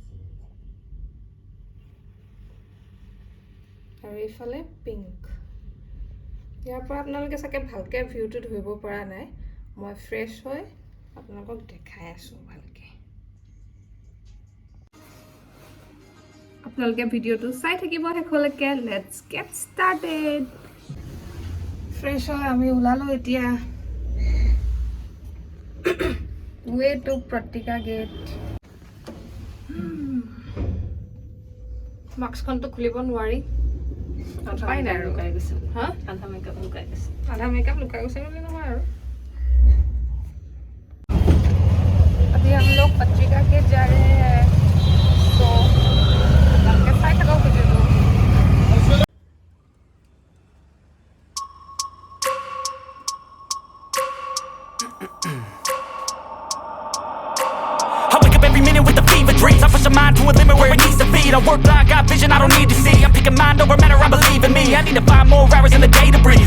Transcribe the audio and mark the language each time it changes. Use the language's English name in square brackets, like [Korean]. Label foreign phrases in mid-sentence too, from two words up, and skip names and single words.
[Assamese] আৰু এইফালে পিংক ইয়াৰ পৰা আপোনালোকে চাগে ভালকে ভিউটো ধৰিব পৰা নাই মই ফ্ৰেছ হৈ আপোনালোকক দেখাই আছো ভালকে আপোনালোকে ভিডিওটো চাই থাকিব শেষলৈকে [English] let's get started [Assamese] ফ্ৰেছ হৈ আমি ওলালো এতিয়া [English] Way to Patrika gate. [Assamese] মাস্কখনটো খুলিব নোৱাৰি উপায় নাই আৰু লুকাই গৈছে হা আধা মেকআপ লুকাই গৈছে বুলি নহয় আৰু [Hindi] अभी हम लोग पत्रिका के जा रहे हैं तो कैसा खड़ा मुझे तो [English] I wake up every minute with the fever dreams. I push my mind to a limit where it needs to feed. I work blind, got vision I don't need to see. I'm picking mind over matter, I believe in me. I need to find more hours in the day to breathe.